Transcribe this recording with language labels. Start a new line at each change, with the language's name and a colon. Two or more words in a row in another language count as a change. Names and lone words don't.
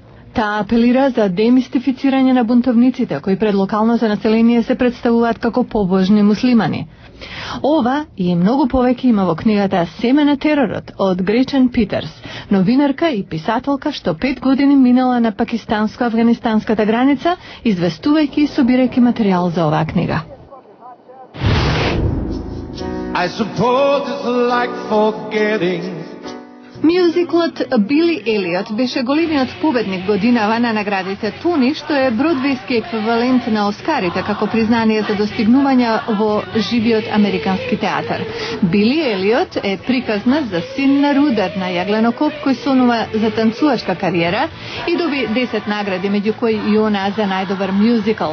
Macedonian: Таа апелира за демистифицирање на бунтовниците, кои пред локалното население се представуваат како побожни муслимани. Ова и многу повеќе има во книгата Семе на теророт од Гречен Питерс, новинарка и писателка што 5 години минала на пакистанско-афганистанската граница, известувајќи и собирајќи материјал за оваа книга.
English: I suppose it's like forgetting.
Macedonian: Мюзиклот Били Елиот беше големиот победник годинава на наградите Тони, што е бродвејски еквивалент на Оскарите како признание за достигнувања во живиот американски театар. Били Елиот е приказна за син на рудар на јагленокоп кој сонува за танцувачка кариера и доби 10 награди, меѓу кои и она за најдобар мюзикл.